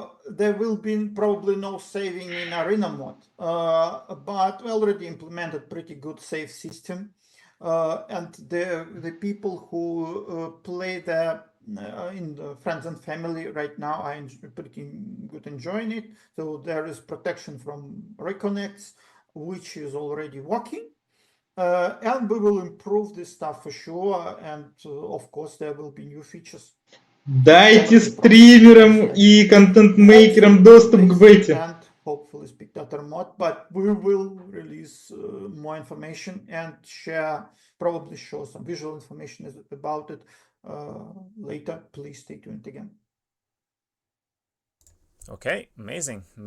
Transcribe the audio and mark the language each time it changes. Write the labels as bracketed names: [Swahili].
[English] There will be probably no saving in arena mode, but we already implemented pretty good save system, and the people who play in the friends and family right now are pretty good enjoying it. So there is protection from reconnects, which is already working, and we will improve this stuff for sure. And of course, there will be new features. [Russian] Дайте стримерам и контент-мейкерам доступ к бете. [English] And hopefully spectator mode, but we will release more information and probably show some visual information about it later. Please stay tuned again. Okay, amazing.